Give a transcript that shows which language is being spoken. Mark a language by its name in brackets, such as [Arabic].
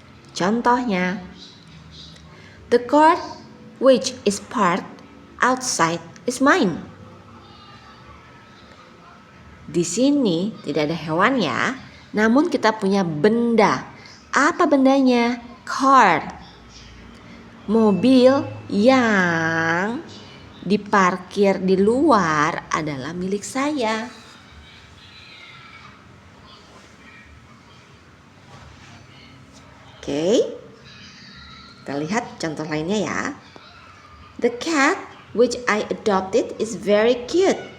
[Indonesian] Contohnya, [English] the car which is parked outside is mine. [Indonesian] Di sini tidak ada hewan ya, namun kita punya benda. Apa bendanya? Car. Mobil yang diparkir di luar adalah milik saya. Oke. Kita lihat contoh lainnya ya. [English] The cat which I adopted is very cute.